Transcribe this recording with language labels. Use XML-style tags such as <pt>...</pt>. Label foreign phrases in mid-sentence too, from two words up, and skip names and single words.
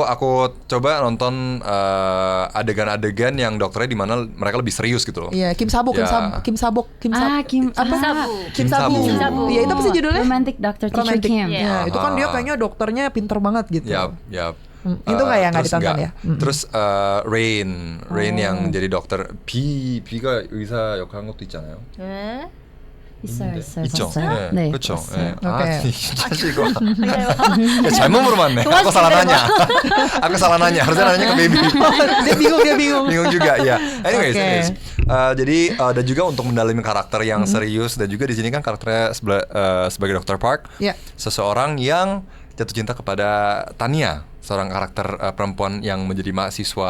<id>Aku coba nonton adegan-adegan yang dokternya di mana mereka lebih serius gitu loh. Iya, Kim Sabok, Ya. Kim Sabok. Kim apa? Sabu. Kim Sabu. Kim Sabu. Iya, itu apa sih judulnya? Romantic Doctor Teacher Romantic. Kim. Ya, itu kan dia Ah. kayaknya dokternya pinter banget gitu. Yap. Itu nggak ya, nggak terus ditonton ya? Terus Rain yang jadi dokter.</id> <ko>B가 의사 역할 한 것도 있잖아요. 네. 있어요. 있죠. 네, 그렇죠. 있어요. 오케이. 사실 이거 잘못 물어봤네.</ko> <id>Aku salah nanya. Aku salah nanya. Harusnya nanya ke baby. dia bingung. Bingung juga ya. Anyways, Oke. jadi dan juga untuk mendalami karakter yang serius dan juga di sini kan karakternya sebagai Dr. Park, Ya. seseorang yang jatuh cinta kepada Tania, seorang karakter perempuan yang menjadi mahasiswa</id>